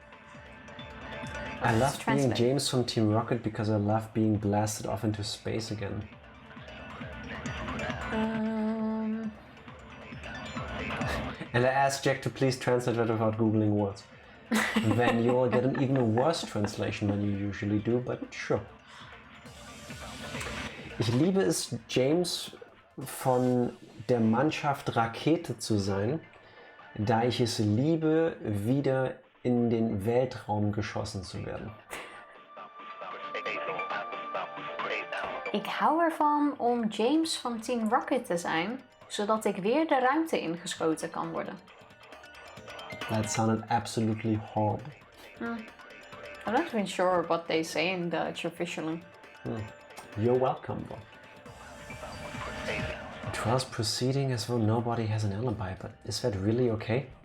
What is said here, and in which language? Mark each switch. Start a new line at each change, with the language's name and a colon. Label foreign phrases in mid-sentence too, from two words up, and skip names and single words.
English: I love being James from Team Rocket because I love being blasted off into space again. And I asked Jack to please translate that without googling words. Then you will get an even worse translation than you usually do, but sure.
German: Ich liebe es, James von der Mannschaft Rakete zu sein, da ich es liebe, wieder in den Weltraum geschossen zu werden.
Dutch: Ik hou ervan om James van Team Rocket te zijn, zodat ik weer de ruimte ingeschoten kan worden.
English: That sounded absolutely horrible. I'm not even sure what they say in Dutch officially. You're welcome, though. Trials proceeding as though nobody has an alibi, but is that really okay?